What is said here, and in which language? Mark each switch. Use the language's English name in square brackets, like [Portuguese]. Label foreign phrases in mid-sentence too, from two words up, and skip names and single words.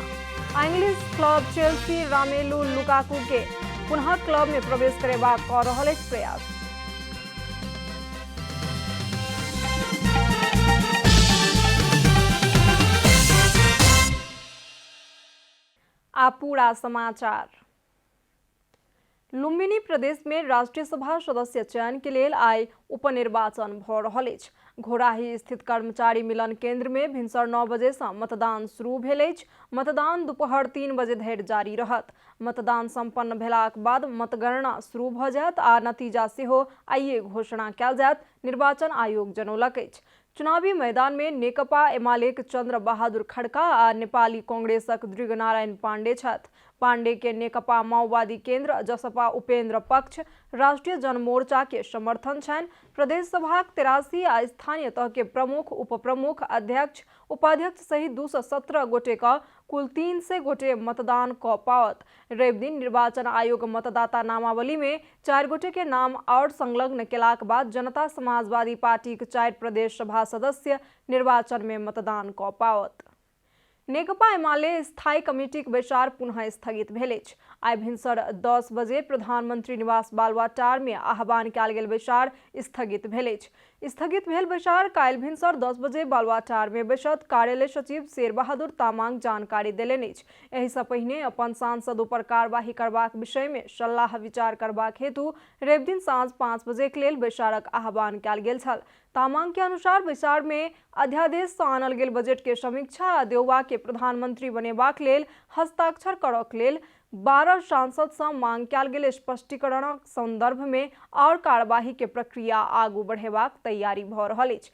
[Maithili] इंग्लिश क्लब चेल्सी रोमेलू लुकाकू के पुनः क्लब में प्रवेश करेबाक कऽ रहल अछि प्रयास। आ पूरा समाचार। लुम्बिनी प्रदेश में राष्ट्रीय सभा सदस्य चयन के लेल आई उपनिर्वाचन भ रहल अछि। घोराही स्थित कर्मचारी मिलन केंद्र में भिनसर 9 बजे से मतदान शुरू भेल अछि। मतदान दोपहर 3 बजे धरि जारी रहत। मतदान संपन्न भेलाक बाद मतगणना शुरू भ जायत आ नतीजा सेहो आइए घोषणा कयल जायत, निर्वाचन आयोग जनौलक अछि। चुनावी मैदान में नेकपा एमालेक चंद्र बहादुर खड़का आ नेपाली कांग्रेसक दृगनारायण पांडे छथि। पांडे के नेकपा माओवादी केंद्र, जसपा उपेंद्र पक्ष, राष्ट्रीय जनमोर्चा के समर्थन छनि। प्रदेश सभाक 83 आ स्थानीय तह के प्रमुख, उपप्रमुख, अध्यक्ष, उपाध्यक्ष सहित 217 गोटे का कुल 300 गोटे मतदान क पावत। रवि दिन निर्वाचन आयोग मतदाता नामावली में 4 गोटे के नाम और संलग्न केलाक बाद जनता समाजवादी पार्टी के 4 प्रदेश सभा सदस्य निर्वाचन में मतदान क पावत। नेकपा एमाले स्थायी कमिटीक बैसार पुनः स्थगित भेल अछि। आइ भिनसर 10 बजे प्रधानमंत्री निवास बालुआटार में आह्वान कयल गेल बैसार स्थगित भेल अछि। स्थगित भेल बैसार काल्हि भिनसर 10 बजे बालुआटार में बैसत, कार्यालय सचिव शेर बहादुर तामाङ जानकारी देलनि अछि। एहि सँ पहिने अपन सांसद ऊपर कार्रवाई करबाक विषय में सलाह विचार करबाक हेतु रवि दिन साँझ 5 बजे के लेल बैसारक आह्वान कयल गेल छल। तामाङ के अनुसार बैसार में अध्यादेश से आनल गेल बजट के समीक्षा आ देउबा के प्रधानमंत्री बनेबाक लेल हस्ताक्षर करक लेल 12 सांसद से मांग कयल गेल स्पष्टीकरणक संदर्भ में और कार्यवाही के प्रक्रिया आगू बढ़ेबाक तैयारी भ रहल अछि।